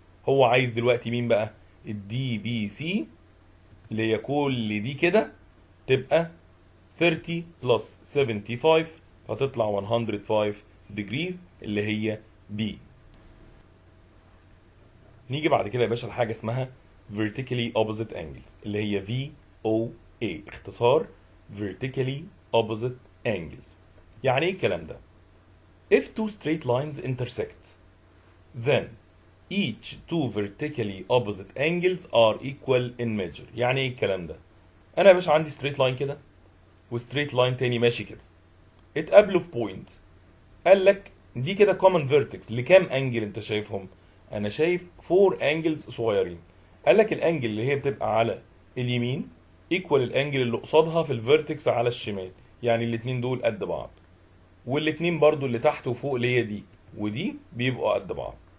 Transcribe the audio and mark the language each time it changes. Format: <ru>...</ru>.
<ar>هو عايز دلوقتي مين بقى؟ الدي بي سي اللي هي كل دي كده تبقى 30 بلس 75 هتطلع 105 ديجريز اللي هي بي. نيجي بعد كده يا باشا لحاجه اسمها vertically opposite angles اللي هي VOA، اختصار vertically opposite angles. يعني ايه الكلام ده؟</ar> <en>if two straight lines intersect then each two vertically opposite angles are equal in measure.</en> <ar>يعني ايه الكلام ده؟ انا يا باشا عندي straight line كده وستريت لاين تاني ماشي كده، اتقابلوا في بوينت. قال لك دي كده common vertex لكام انجل انت شايفهم؟ انا شايف 4 انجلز صغيرين. قال لك الانجل اللي هي بتبقى على اليمين ايكوال الانجل اللي قصادها في الفيرتكس على الشمال، يعني الاتنين دول قد بعض، والاتنين برضو اللي تحت وفوق اللي هي دي ودي بيبقوا قد بعض.</ar>